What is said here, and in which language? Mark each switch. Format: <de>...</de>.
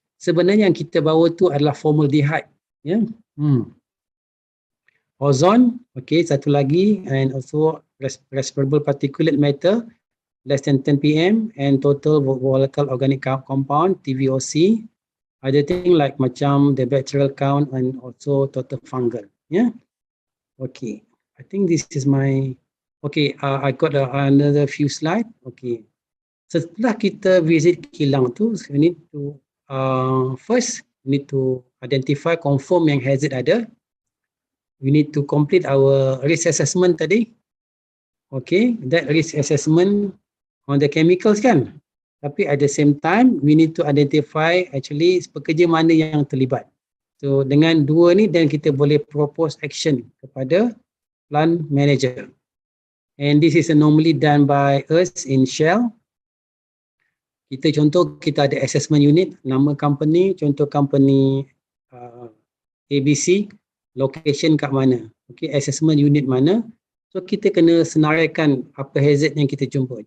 <ms>Sebenarnya yang kita bawa tu adalah formaldehyde.</ms> <en>Ozone, okay, satu lagi, and also respirable particulate matter, less than 10 ppm, and total volatile organic compound, TVOC. Other thing like</en> <ms>macam</ms> <en>the bacterial count and also total fungal. Okay, I think this is my, okay, I got another few slide. Okay,</en> <ms>setelah kita</ms> <en>visit</en> <ms>kilang tu,</ms> <en>we need to first we need to identify, confirm</en> <ms>yang</ms> <en>hazard</en> <ms>ada.</ms> <en>We need to complete our risk assessment</en> <ms>tadi.</ms> <en>Okay, that risk assessment on the chemicals</en> <ms>kan. Tapi</ms> <en>at the same time, we need to identify actually</en> <ms>pekerja mana yang terlibat.</ms> <en>So</en> <ms>dengan dua ni,</ms> <en>then</en> <ms>kita boleh</ms> <en>propose action</en> <ms>kepada</ms> <en>plant manager. And this is normally done by us in Shell.</en> <ms>Kita contoh, kita ada assessment unit, nama company, contoh company ABC, location kat mana. Okay, assessment unit mana. So kita kena senaraikan apa hazard yang kita jumpa.</ms>